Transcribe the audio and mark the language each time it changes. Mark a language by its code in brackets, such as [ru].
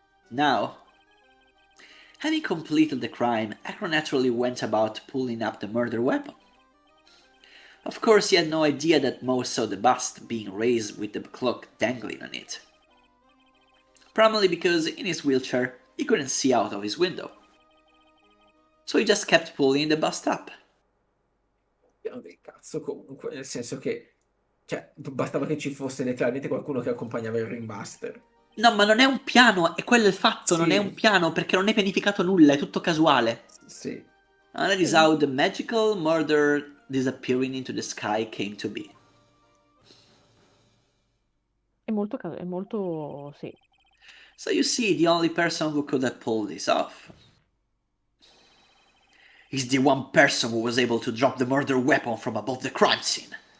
[en] Now, having completed the crime, Acro naturally went about pulling up the murder weapon. Of course, he had no idea that Mo saw the bust being raised with the clock dangling on it. Probably because in his wheelchair he couldn't see out of his window. So he just kept pulling the bust up. [it] Piano del cazzo comunque, nel senso che... Cioè, bastava che ci fosse letteralmente qualcuno che accompagnava il ringmaster. No, ma non è un piano, è quello il fatto, non è un piano perché non è pianificato nulla, è tutto casuale. Sì. [en] And that is how the magical murder disappearing into the sky came to be. [it] È molto, sì. [en] So you see, the only person who could have pulled this off is the one person who was able to drop the murder weapon from above the crime scene.